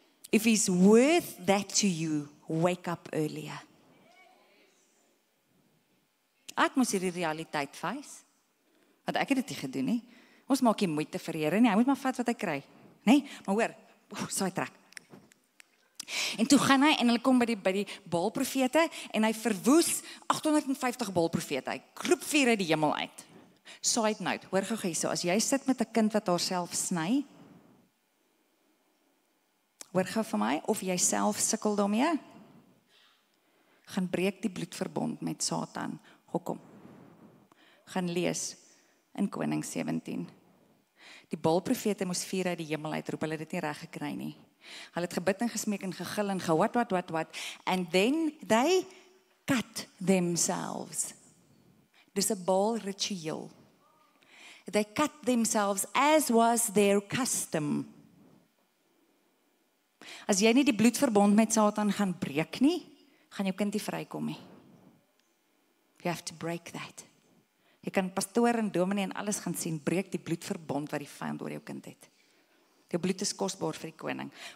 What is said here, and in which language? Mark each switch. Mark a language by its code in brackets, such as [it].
[en] If he's worth that to you, wake up earlier. [af] Ek moes hierdie realiteit face. Want ek het dit nie gedoen nie. Ons maak nie moeite vir die Here nie. Hy moet maar vat wat hy kry. Nee, maar hoor, saai trek. En toe gaan hy en hulle kom by die Baalprofete en hy verwoes 850 Baalprofete. Hy roep vuur uit die hemel uit. Side note, hoor gou hierso, as jy sit met 'n kind wat haarself sny, hoor gou vir my, of jy self sukkel daarmee, gaan breek die bloedverbond met Satan. Hoekom? Gaan lees in Koning 17. Die Baalprofete moes vuur uit die hemel uitroep, hulle het dit nie reg gekry nie. Hulle het gebid en gesmeek en gegil en wat, [en] and then they cut themselves. [af] Dis 'n Baal ritueel. [en] They cut themselves as was their custom. [af] As jy nie die bloedverbond met Satan gaan breek nie, gaan jou kind nie vrykom nie. [en] You have to break that. [af] Jy kan pastoor en dominee en alles gaan sien, breek die bloedverbond wat die vyand oor jou kind het. Jou bloed is kosbaar vir die koning.